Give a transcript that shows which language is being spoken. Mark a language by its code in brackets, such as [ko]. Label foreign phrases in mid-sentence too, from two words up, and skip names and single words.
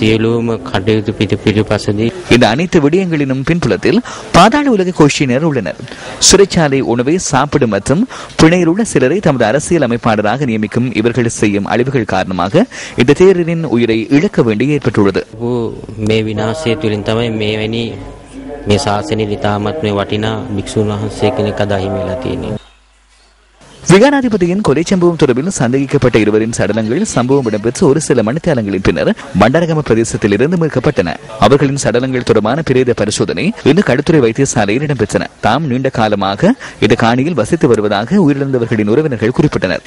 [ta] இந்த அனைத்து விடயங்களிலும் பின்புலத்தில் பாதாள உலக கோஷ்டியினர் உள்ளனர். சிறைச்சாலை உணவை சாப்பிடும் மற்றும் பிணையில் உள்ள சிலரை தமது அரசியல் அமைப்பாளராக நியமிக்கும் இவர்கள் செய்யும் அழிவுகள் காரணமாக இந்த தேரரின் உயிரை இழக்க வேண்டி ஏற்பட்டுள்ளது. [si] මේ ශාසනයේ ඉතාමත් මේ වටිනා භික්ෂුන් වහන්සේ කෙනෙක් අද අහිමි වෙලා තියෙනවා. [ta] விகாராதிபதியின் கொலை சம்பவம் தொடர்பில் சந்தேகிக்கப்பட்ட இருவரின் சடலங்கள் சம்பவம் இடம்பெற்ற ஒரு சில மணித்தியாலங்களின் பின்னர் பண்டாரகம பிரதேசத்தில் இருந்து மீட்கப்பட்டன. அவர்களின் சடலங்கள் தொடர்பான பிரேத பரிசோதனை இன்று களுத்துறை வைத்தியசாலையில் இடம்பெற்றன. தாம் நீண்ட காலமாக இந்த காணியில் வசித்து வருவதாக உயிரிழந்தவர்களின் உறவினர்கள் குறிப்பிட்டனர்.